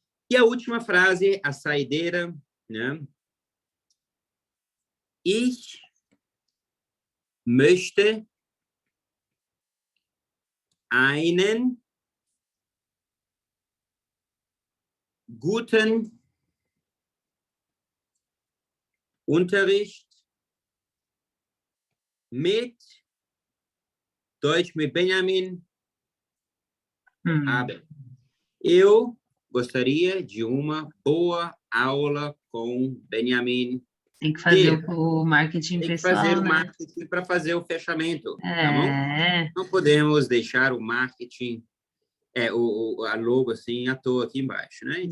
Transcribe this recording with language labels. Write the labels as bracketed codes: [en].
[pt] E a última frase, a saideira, né? [de] Ich möchte einen guten Unterricht mit Deutsch mit Benjamin haben. [pt] Eu gostaria de uma boa aula com Benjamin. Tem que fazer o marketing pessoal, tem que fazer o né? marketing para fazer o fechamento, tá bom? Não podemos deixar o marketing, a logo assim, à toa aqui embaixo, né?